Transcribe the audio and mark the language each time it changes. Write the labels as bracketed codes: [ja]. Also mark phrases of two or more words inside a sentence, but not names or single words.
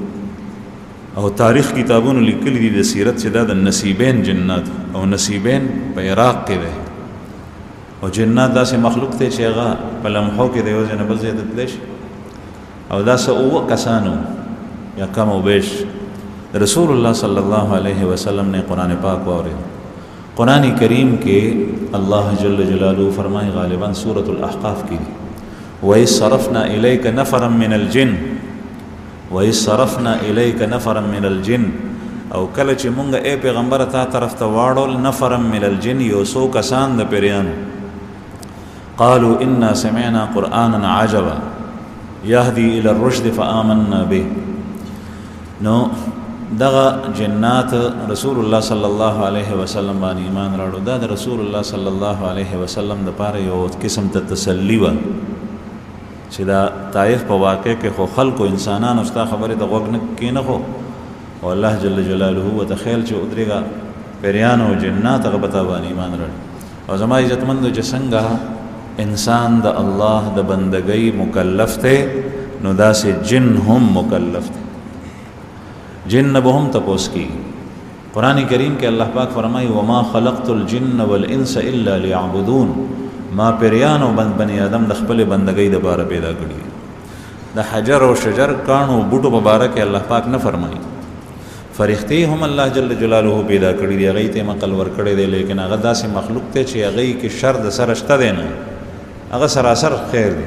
[ps] او تاریخ کتابونو لیکلي دي د سیرت چې دا د نصیبین جنات، او نصیبین په عراق کې دی، او جنات داسې مخلوق دی چې هغه په لمحو کې د یو ځای نه بل ځای ته تللی شي. او دا څه 7 کسانو یا کم او بیش رسول الله [ar] صلی الله علیه وسلم [ps] نے قرآن پاک واورید. قرآن کریم کې الله جل جلاله فرمائے غالباً سورة الاحقاف کی دی [ar] وَإِذْ صَرَفْنَا إِلَيْكَ نَفَرًا مِنَ الْجِنِّ وَإِذْ صَرَفْنَا إِلَيْكَ نَفَرًا مِنَ الْجِنِّ [ps] او کله چې مونږ اے پیغمبر تا طرف ته واړول [ar] نفرا من الجن [ps] یو څو کسان د پیریانو [ar] قالوا إنا سمعنا قرآنا عجبا يهدي إلى الرشد فآمنا به. [ps] نو دغه جنات رسول الله [ar] صلی الله علیه وسلم [ps] باندې ایمان راوړو. دا د رسول الله [ar] صلی الله علیه وسلم [ps] د پاره یو قسم ته تسلی و چې دا طائف په واقع کې خو خلکو انسانانو ستا خبره د غوږ نه کینه خو، او الله جل جلاله وتخیل چې ادریګه پیریان او جنات هغه پتا باندې ایمان راوړي. او زما عزتمند چې څنګه انسان د الله د بندګۍ مکلف ته، نو داسې جن هم مکلف ته. جن به هم تپوس کی. قرآن کریم کې الله پاک فرمایي [ar] وما خلقت الجن والانس الا ليعبدون، [ps] ما پیریان او بنی آدم د خپل بندګۍ د باره پیدا کړي. د حجر او شجر کانو بوټو په باره کې الله پاک نه فرمایي. فرښتې هم الله جل جلاله پیدا کړي دي، هغې ته عقل ورکړی دی، لیکن هغه داسې مخلوق دی چې هغې کې شر د سره شته دی نه، هغه سراسر خیر دی.